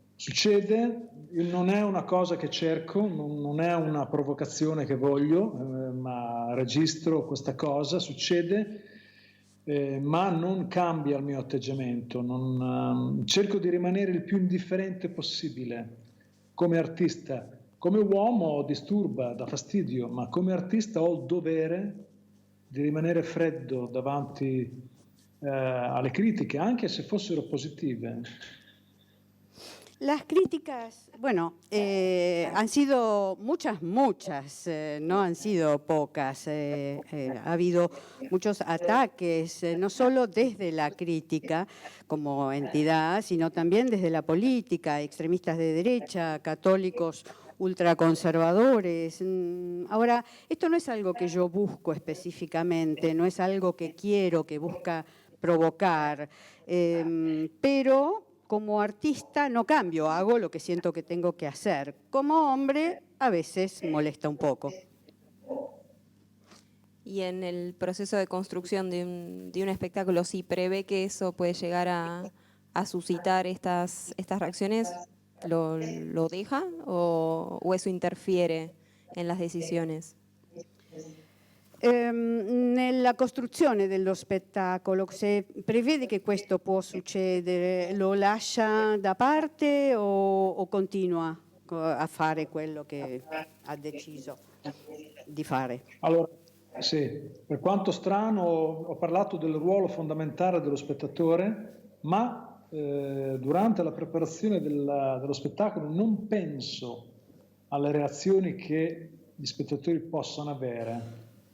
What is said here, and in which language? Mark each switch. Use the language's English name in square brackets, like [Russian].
[Italian] Succede, non è una cosa che cerco, non è una provocazione che voglio, ma registro questa cosa, succede, ma non cambia il mio atteggiamento, cerco di rimanere il più indifferente possibile come artista. Come uomo disturba, dà fastidio, ma come artista ho il dovere di rimanere freddo davanti alle critiche, anche se fossero positive. [Spanish] Las críticas, bueno, han sido muchas, no han sido pocas. Ha habido muchos ataques, no solo desde la crítica como entidad, sino también desde la política, extremistas de derecha, católicos ultraconservadores. Ahora, esto no es algo que yo busco específicamente, no es algo que quiero, que busca provocar, pero como artista no cambio, hago lo que siento que tengo que hacer. Como hombre, a veces molesta un poco. Y en el proceso de construcción de un espectáculo, ¿sí prevé que eso puede llegar a suscitar estas reacciones? ¿Lo deja o eso interfiere en las decisiones? [Italian] Nella costruzione dello spettacolo, se prevede che questo può succedere, lo lascia da parte o continua a fare quello che ha deciso di fare? Allora, sì, per quanto strano ho parlato del ruolo fondamentale dello spettatore, ma durante la preparazione dello spettacolo non penso alle reazioni che gli spettatori possano avere.